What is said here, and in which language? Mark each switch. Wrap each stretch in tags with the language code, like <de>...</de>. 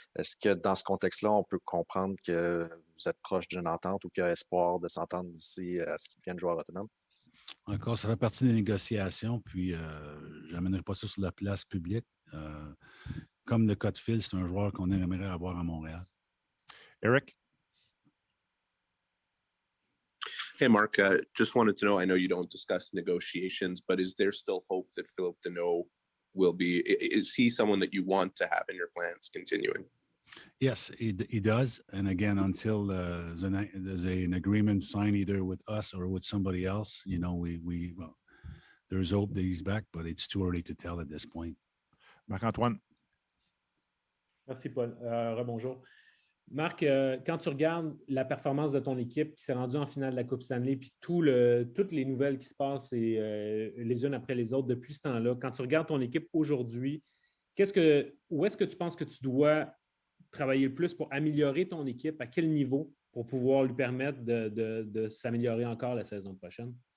<fr>Est-ce que dans ce contexte-là, on peut comprendre que vous êtes proche d'une entente ou qu'il y a espoir de s'entendre d'ici à ce qu'il devienne joueur autonome? Encore, ça fait partie des négociations, puis je n'amènerai pas ça sur la place publique. Comme le cas de Phil, c'est un joueur qu'on aimerait avoir à Montréal. Eric?</fr> <en>Hey, Mark, just wanted to know, I know you don't discuss negotiations, but is there still hope that Philip Deneau will be, is he someone that you want to have in your plans continuing? Yes, he does. And again, until there's an agreement signed either with us or with somebody else, well, there's hope that he's back, but it's too early to tell at this point. Marc-Antoine?</en> <fr>Merci, Paul. Rebonjour. Marc, quand tu regardes la performance de ton équipe qui s'est rendue en finale de la Coupe Stanley, puis toutes les nouvelles qui se passent les unes après les autres depuis ce temps-là, quand tu regardes ton équipe aujourd'hui, où est-ce que tu penses que tu dois travailler le plus pour améliorer ton équipe? À quel niveau pour pouvoir lui permettre de s'améliorer encore la saison prochaine?</fr>